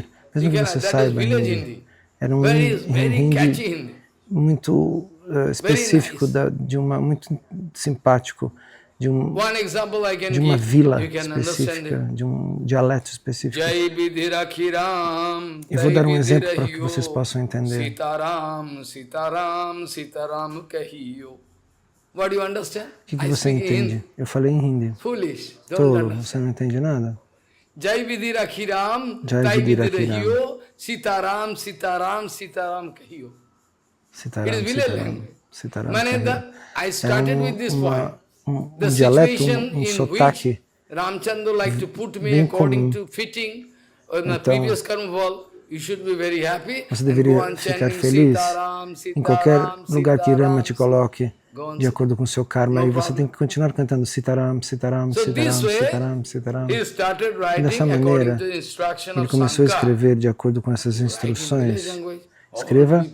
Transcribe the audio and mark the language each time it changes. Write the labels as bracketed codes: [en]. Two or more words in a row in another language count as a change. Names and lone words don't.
[pt] Mesmo que você saiba hindi, era um hindi muito específico, muito simpático, de uma vila específica, de um dialeto específico. Eu vou dar um exemplo para que vocês possam entender. O que você entende? Eu falei em hindi. Tolo, você não entende nada? Jai Vidira Khiram, Tai Vidira Kahiyo, Sitaram, Sitaram, Sitaram Kahiyo. [en] It is village language. I started with this point. The situation in which Ramchandra liked to put me according to fitting on my previous karma ball, you should be very happy. [pt] Você deveria ficar feliz em qualquer lugar que Rama te coloque, de acordo com o seu karma, e você tem que continuar cantando Sitaram, Sitaram, Sitaram, Sitaram, Sitaram. E dessa maneira, ele começou a escrever de acordo com essas instruções.